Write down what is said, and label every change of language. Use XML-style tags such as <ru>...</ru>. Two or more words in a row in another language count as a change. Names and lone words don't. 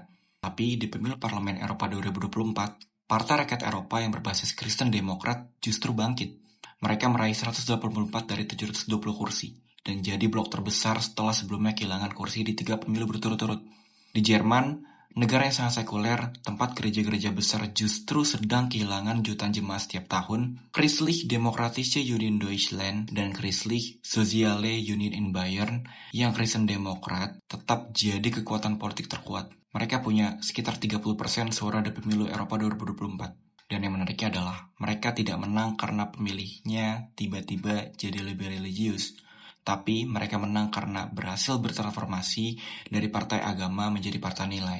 <id>Tapi di pemilu Parlemen Eropa 2024, Partai Rakyat Eropa yang berbasis Kristen Demokrat justru bangkit. Mereka meraih 184 dari 720 kursi dan jadi blok terbesar setelah sebelumnya kehilangan kursi di 3 pemilu berturut-turut. Di Jerman, negara yang sangat sekuler, tempat gereja-gereja besar justru sedang kehilangan jutaan jemaat setiap tahun. Christliche Demokratische Union Deutschland dan Christliche Soziale Union in Bayern yang Kristen Demokrat tetap jadi kekuatan politik terkuat. Mereka punya sekitar 30% suara di pemilu Eropa 2024. Dan yang menariknya adalah mereka tidak menang karena pemilihnya tiba-tiba jadi lebih religius. Tapi mereka menang karena berhasil bertransformasi dari partai agama menjadi partai nilai.</id>